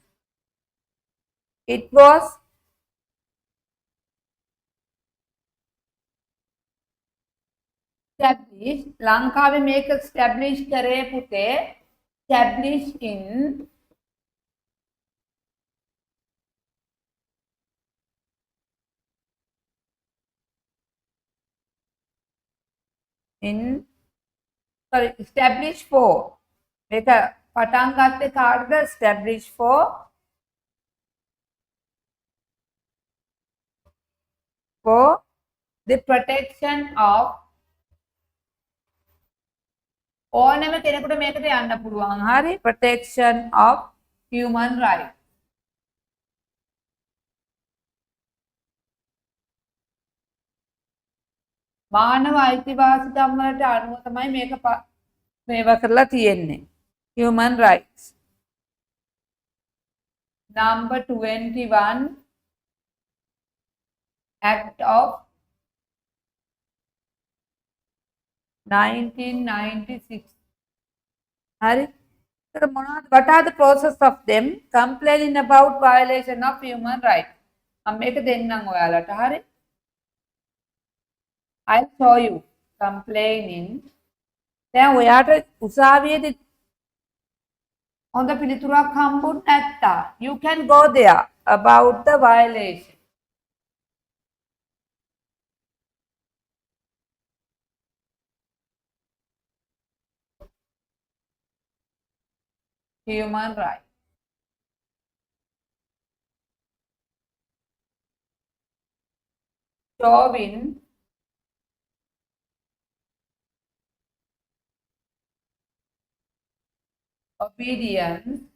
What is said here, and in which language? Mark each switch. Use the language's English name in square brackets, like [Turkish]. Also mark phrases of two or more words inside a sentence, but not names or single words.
[English] it was established, [Sinhala] ලංකාවේ මේක establish කරේ පුතේ established [English] established for [Sinhala] මේක පටන් ගත්තේ කාටද [English] established for the protection of [Sinhala] ඕනෑම කෙනෙකුට මේකට යන්න පුළුවන්. [English] හරි protection of human rights. [Sinhala] මානව අයිතිවාසිකම් වලට අනුව තමයි මේක මේවා කරලා තියෙන්නේ. [English] Human rights. Number 21 Act of 1996. [Sinhala] Hari? [English] What are the process of them complaining about violation of human rights? [Sinhala] මේක දෙන්නම් ඔයාලට. හරි? [English] I'll show you complaining. [Sinhala] දැන් ඔයාට උසාවියේදී හොඳ පිළිතුරක් හම්බුනේ නැත්තා [English] you can go there about the violation. Human rights. Showing obedience